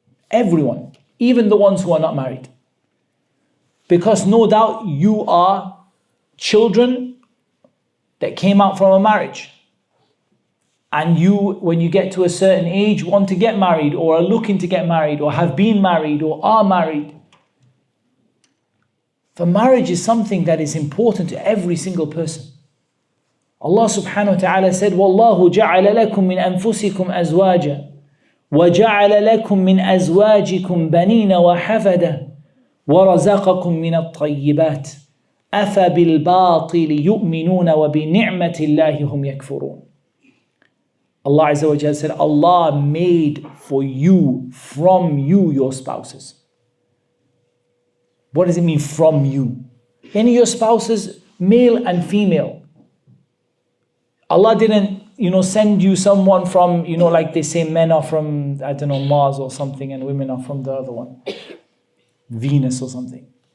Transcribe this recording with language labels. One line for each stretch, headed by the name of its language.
English: Everyone, even the ones who are not married. Because no doubt you are children that came out from a marriage. And you, when you get to a certain age, want to get married or are looking to get married or have been married or are married. For marriage is something that is important to every single person. Allah subhanahu wa ta'ala said,
Arabic: وَاللَّهُ جَعَلَ لَكُم مِّنْ أَنفُسِكُمْ أَزْوَاجًا وَجَعَلَ لَكُم مِّنْ أَزْوَاجِكُمْ بَنِينَ وَحَفَدًا وَرَزَقَكُم مِّنَ الطَّيِّبَاتِ أَفَبِالْبَاطِلِ يُؤْمِنُونَ وَبِنِعْمَةِ اللَّهِ هُمْ يَكْفُرُونَ.
English: Allah Azza wa Jalla said, Allah made for you, from you, your spouses. What does it mean, from you? Any of your spouses, male and female. Allah didn't, send you someone from, like they say men are from, Mars or something and women are from the other one. Venus or something.